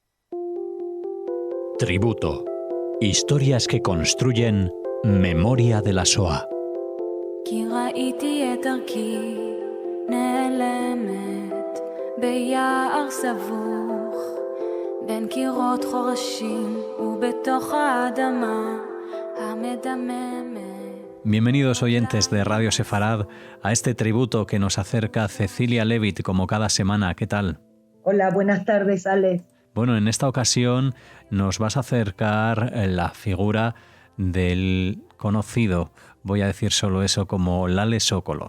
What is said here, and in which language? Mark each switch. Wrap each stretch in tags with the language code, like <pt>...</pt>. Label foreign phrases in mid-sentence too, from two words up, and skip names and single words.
<es>Tributo. Historias que construyen memoria de la Shoah.</es> <he>כי ראיתי את דרכי נעלמת ביער סבוך בין קירות חורשים ובתוך האדמה המדממת.</he> <es>Bienvenidos oyentes de Radio Sefarad a este tributo que nos acerca Cecilia Levitt como cada semana. ¿Qué tal? Hola, buenas tardes, Alex. Bueno, en esta ocasión nos vas a acercar la figura del conocido, voy a decir solo eso, como Lale Sokolov.</es>